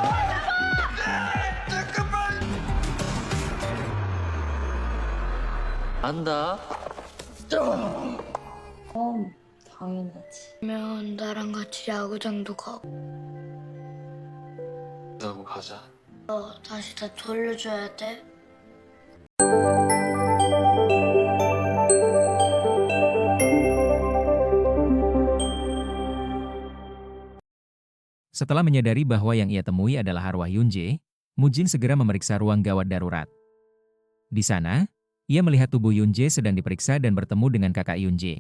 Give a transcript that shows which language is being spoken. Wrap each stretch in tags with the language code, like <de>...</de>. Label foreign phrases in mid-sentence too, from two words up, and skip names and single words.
<ko>안다. 당연하지. 그러면 나랑 같이 야구장도 가고. 하고 가자. 다시 다 돌려줘야 돼.</ko> <id>Setelah menyadari bahwa yang ia temui adalah arwah Yunje, Mujin segera memeriksa ruang gawat darurat. Di sana, ia melihat tubuh Yunje sedang diperiksa dan bertemu dengan kakak Yunje.</id>